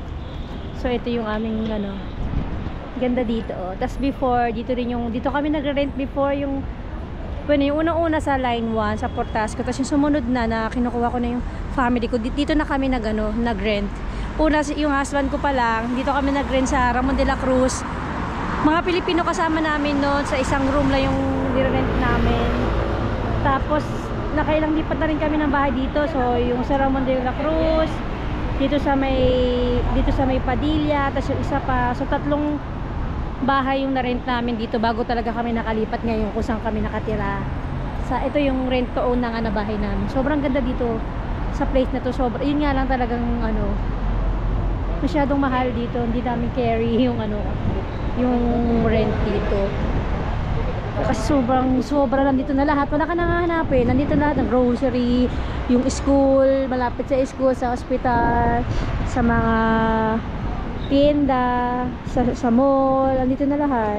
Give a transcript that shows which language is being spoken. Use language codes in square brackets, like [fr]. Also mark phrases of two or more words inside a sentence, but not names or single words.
[tl] So ito yung aming ganda dito. Tapos before, dito kami nagre-rent before yung unang-una sa line 1 sa Portasco. Tapos yung sumunod na kinukuha ko na yung family ko, dito na kami nag-rent. Una yung husband ko pa lang, dito kami nag-rent sa Ramon de la Cruz. Mga Pilipino kasama namin noon, sa isang room lang yung nire-rent namin. Tapos nakailang lipat na rin kami ng bahay dito. So yung sa Ramon de la Cruz, dito sa may Padilla, tapos yung isa pa. So 3 bahay yung na-rent namin dito bago talaga kami nakalipat ngayon kung saan kami nakatira. Ito yung [en] rent to own [tl] na bahay namin. Sobrang ganda dito sa place na to. Yun nga lang talagang masyadong mahal dito. Hindi namin carry yung rent dito. Kasi sobra nandito na lahat. Wala ka nang hahanapin. Nandito lahat ng grocery, yung school, malapit sa school, sa hospital, sa mga tienda, sa mall, andito na lahat.